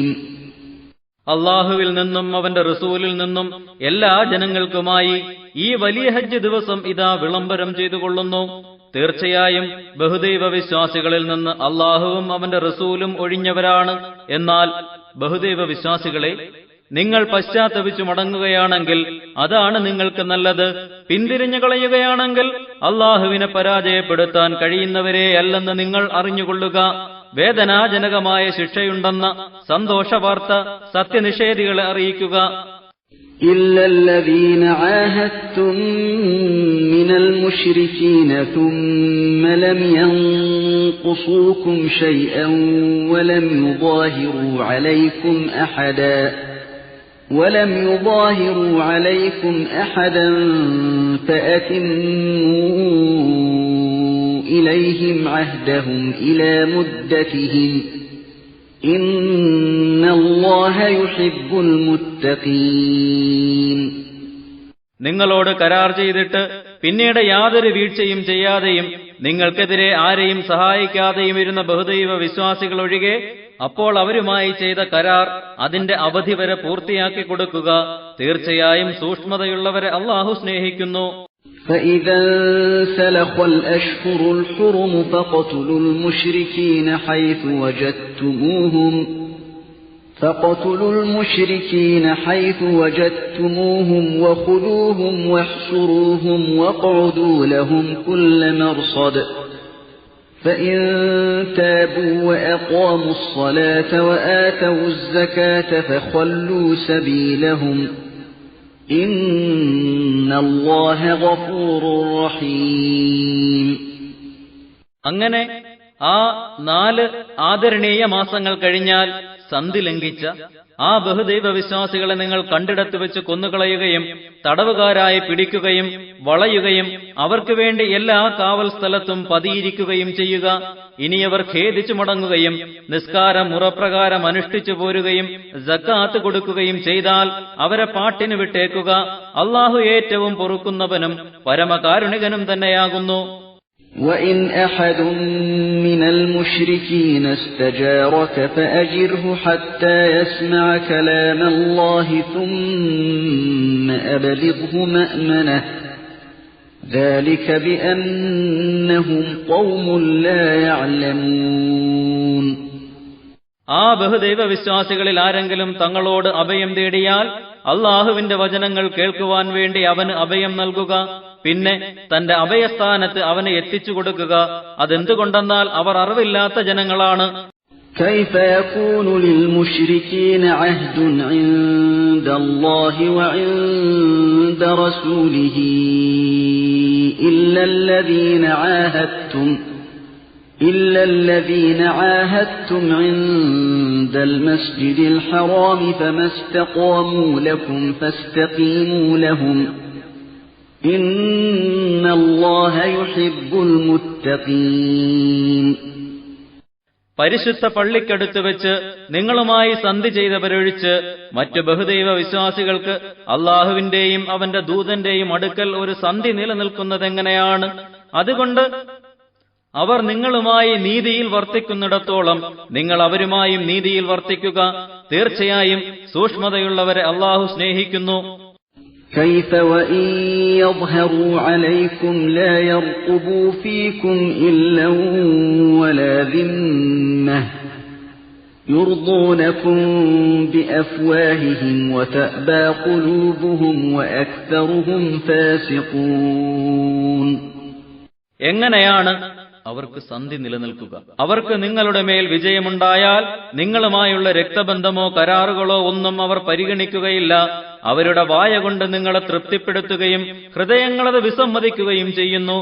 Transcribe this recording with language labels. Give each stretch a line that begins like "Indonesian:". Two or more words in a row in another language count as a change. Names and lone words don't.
Malayalam: അള്ളാഹുവിൽ നിന്നും അവന്റെ റസൂലിൽ നിന്നും എല്ലാ ജനങ്ങൾക്കുമായി ഈ വലിയ ഹജ്ജ് ദിവസം ഇതാ വിളംബരം ചെയ്തുകൊള്ളുന്നു. തീർച്ചയായും ബഹുദൈവ വിശ്വാസികളിൽ നിന്ന് അള്ളാഹുവും അവന്റെ റസൂലും ഒഴിഞ്ഞവരാണ്. എന്നാൽ ബഹുദൈവ വിശ്വാസികളെ, നിങ്ങൾ പശ്ചാത്തപിച്ചു മടങ്ങുകയാണെങ്കിൽ അതാണ് നിങ്ങൾക്ക് നല്ലത്. പിന്തിരിഞ്ഞു കളയുകയാണെങ്കിൽ അള്ളാഹുവിനെ പരാജയപ്പെടുത്താൻ കഴിയുന്നവരെയല്ലെന്ന് നിങ്ങൾ അറിഞ്ഞുകൊള്ളുക. വേദനാജനകമായ ശിക്ഷയുണ്ടെന്ന സന്തോഷവാർത്ത സത്യനിഷേധികളെ അറിയിക്കുക.
Arabic: إلا الذين عاهدتم من المشركين ثم لم ينقصوكم شيئا ولم يظاهروا عليكم أحدا فأتموا إليهم عهدهم إلى مدتهم إن الله يحب المتقين.
Malayalam: നിങ്ങളോട് കരാർ ചെയ്തിട്ട് പിന്നീട് യാതൊരു വീഴ്ചയും ചെയ്യാതെയും നിങ്ങൾക്കെതിരെ ആരെയും സഹായിക്കാതെയും ഇരുന്ന ബഹുദൈവ വിശ്വാസികൾ ഒഴികെ അപ്പോൾ അവരുമായി ചെയ്ത കരാർ അതിന്റെ അവധി വരെ പൂർത്തിയാക്കി കൊടുക്കുക. തീർച്ചയായും സൂക്ഷ്മതയുള്ളവരെ അള്ളാഹു സ്നേഹിക്കുന്നു.
Arabic: فإذا انسلخ الأشهر الحرم فاقتلوا المشركين حيث وجدتموهم وخذوهم واحصروهم واقعدوا لهم كل مرصد فإن تابوا وأقاموا الصلاة وآتوا الزكاة فخلوا سبيلهم إن الله غفور رحيم.
Malayalam: അങ്ങനെ ആ 4 ആദരണീയ മാസങ്ങൾ കഴിഞ്ഞാൽ സന്ധി ലംഘിച്ച ആ ബഹുദൈവ വിശ്വാസികളെ നിങ്ങൾ കണ്ടിടത്ത് വെച്ച് കൊന്നുകളയുകയും തടവുകാരായി പിടിക്കുകയും വളയുകയും അവർക്ക് വേണ്ടി എല്ലാ കാവൽ സ്ഥലത്തും പതിയിരിക്കുകയും ചെയ്യുക. ഇനിയവർ ഖേദിച്ചു മടങ്ങുകയും നിസ്കാരം മുറപ്രകാരം അനുഷ്ഠിച്ചു പോരുകയും സക്കാത്ത് കൊടുക്കുകയും ചെയ്താൽ അവരെ പാട്ടിന് വിട്ടേക്കുക. അള്ളാഹു ഏറ്റവും പൊറുക്കുന്നവനും പരമകാരുണികനും തന്നെയാകുന്നു.
Arabic: وَإِنْ أَحَدٌ مِّنَ الْمُشْرِكِينَ اسْتَجَارَكَ فَأَجِرْهُ حَتَّى يَسْمَعَ كَلَامَ اللَّهِ ثُمَّ أَبْلِغْهُ مَأْمَنَهُ ذَلِكَ بِأَنَّهُمْ قَوْمٌ لَّا يَعْلَمُونَ.
Malayalam: ആ ബഹുദൈവ വിശ്വാസികളിൽ ആരെങ്കിലും തങ്ങളോട് അഭയം തേടിയാൽ അള്ളാഹുവിന്റെ വചനങ്ങൾ കേൾക്കുവാൻ വേണ്ടി അവന് അഭയം നൽകുക. പിന്നെ തന്റെ അഭയസ്ഥാനത്ത് അവനെ എത്തിച്ചു കൊടുക്കുക. അതെന്തുകൊണ്ടെന്നാൽ അവർ അറിവില്ലാത്ത ജനങ്ങളാണ്.
Arabic: كيف يكون للمشركين عهد عند الله وعند رسوله إلا الذين عاهدتم عند المسجد الحرام فما استقاموا لكم فاستقيموا لهم إن الله يحب المتقين.
Malayalam: പരിശുദ്ധ പള്ളിക്കടുത്ത് വെച്ച് നിങ്ങളുമായി സന്ധി ചെയ്തവരൊഴിച്ച് മറ്റു ബഹുദൈവ വിശ്വാസികൾക്ക് അള്ളാഹുവിന്റെയും അവന്റെ ദൂതന്റെയും അടുക്കൽ ഒരു സന്ധി നിലനിൽക്കുന്നതെങ്ങനെയാണ്? അതുകൊണ്ട് അവർ നിങ്ങളുമായി നീതിയിൽ വർത്തിക്കുന്നിടത്തോളം നിങ്ങൾ അവരുമായും നീതിയിൽ വർത്തിക്കുക. തീർച്ചയായും സൂക്ഷ്മതയുള്ളവരെ അള്ളാഹു സ്നേഹിക്കുന്നു.
Arabic: كيف وإن يظهروا عليكم لا يرقبوا فيكم إلا ولا ذمة يرضونكم بأفواههم وتأبى قلوبهم وأكثرهم فاسقون.
Malayalam: എങ്ങനെയാണ് അവർക്ക് സന്ധി നിലനിൽക്കുക? അവർക്ക് നിങ്ങളുടെ മേൽ വിജയമുണ്ടായാൽ നിങ്ങളുമായുള്ള രക്തബന്ധമോ കരാറുകളോ ഒന്നും അവർ പരിഗണിക്കുകയില്ല. അവരുടെ വായ കൊണ്ട് നിങ്ങളെ തൃപ്തിപ്പെടുത്തുകയും ഹൃദയങ്ങളത് വിസമ്മതിക്കുകയും ചെയ്യുന്നു.